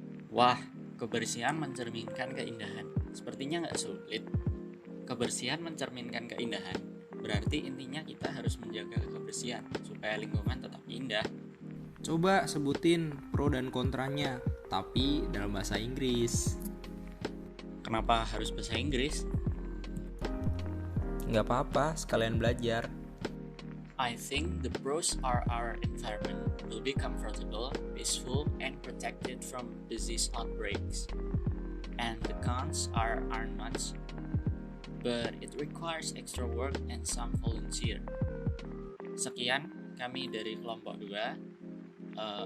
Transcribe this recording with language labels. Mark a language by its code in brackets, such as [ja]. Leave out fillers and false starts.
[id] Wah, kebersihan mencerminkan keindahan. Sepertinya nggak sulit. Kebersihan mencerminkan keindahan. Berarti intinya kita harus menjaga kebersihan supaya lingkungan tetap indah. Coba sebutin pro dan kontranya, tapi dalam bahasa Inggris. Kenapa harus bahasa Inggris? Nggak apa-apa, sekalian belajar. [en] I think the pros are our environment will be comfortable, peaceful, and protected from disease outbreaks. And the cons are not, but it requires extra work and some volunteer. [id] Sekian kami dari kelompok 2.